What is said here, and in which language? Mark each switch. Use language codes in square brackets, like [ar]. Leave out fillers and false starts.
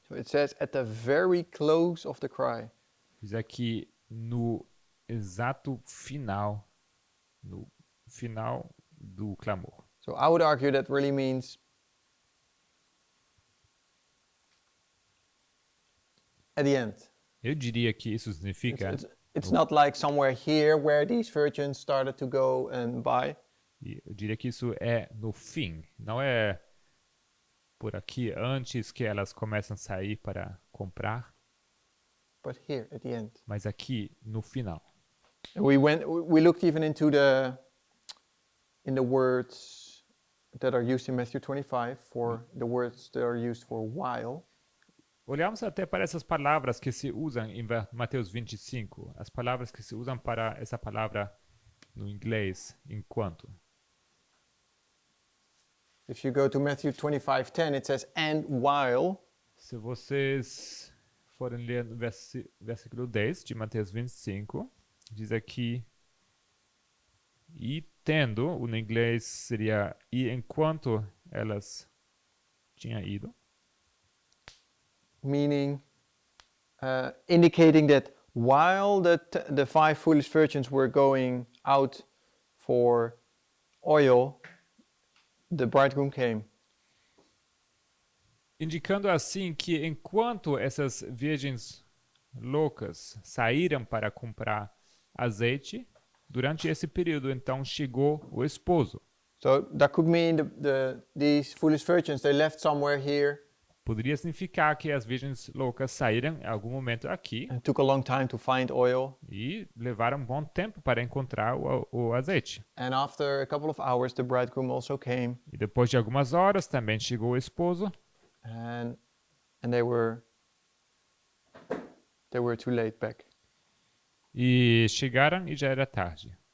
[en] So it says at the very close of the cry. [pt] Diz aqui no exato final, no final do clamor. [en] So I would argue that really means at the end. [pt] Eu diria que isso significa, [en] It's not like somewhere here where these virgins started to go and buy. [pt] eu diria que isso é no fim, não é por aqui antes que elas começam a sair para comprar, [en] But here at the end. [pt] mas aqui no final. [en] We looked even into the words that are used in Matthew 25 for the words that are used for while. [pt] Olhamos até para essas palavras que se usam em Mateus 25, as palavras que se usam para essa palavra no inglês, enquanto. [en] If you go to Matthew 25:10, it says and while. [pt] Se vocês forem ler no versículo 10 de Mateus 25, diz aqui, e tendo, no inglês seria, e enquanto elas tinham ido. [en] Meaning indicating that while the 5 foolish virgins were going out for oil, the bridegroom came. [pt] Indicando assim que enquanto essas virgens loucas saíram para comprar azeite, durante esse período então chegou o esposo. [en] So that could mean these foolish virgins, they left somewhere here. [pt] Poderia significar que as virgens loucas saíram em algum momento aqui [en] It took a long time to find oil. [pt] e levaram um bom tempo para encontrar o azeite. [en] And after a couple of hours, the bridegroom also came. [pt] E depois de algumas horas também chegou o esposo [en] And they were too late back. [pt] e chegaram e já era tarde.